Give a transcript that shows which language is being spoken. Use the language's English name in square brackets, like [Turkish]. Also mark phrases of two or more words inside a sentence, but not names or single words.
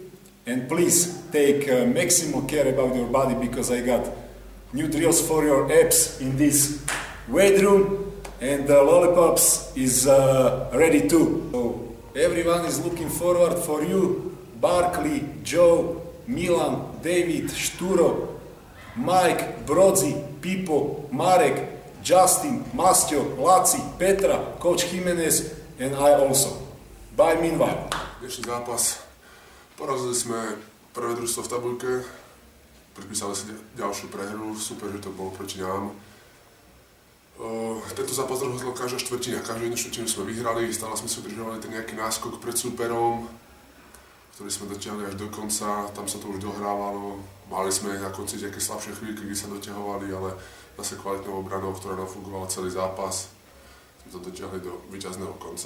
[English] And please take maximum care about your body because I got new drills for your abs in this weight room and the lollipops is ready too. So everyone is looking forward for you. Barkley, Joe, Milan, David, Šturo, Mike, Brodzi, Pipo, Marek, Justin, Mastio, Laci, Petra, Coach Jimenez and I also. Bye meanwhile. [Slovak] Dnešný zápas. Porazili sme prvé družstvo v tabuľke, pripísali si ďalšiu prehru, super, že to bolo proti nám. Tento zápas rozhodla každá štvrtina, každú jednu štvrtinu sme vyhrali, stále sme si udržovali ten nejaký náskok pred súperom, ktorý sme dotiahli až do konca, tam sa to už dohrávalo, mali sme na konci nejaké slabšie chvíľky, kde sa doťahovali, ale zase kvalitnou obranou, ktorá nám fungovala celý zápas, sme to dotiahli do víťazného konca.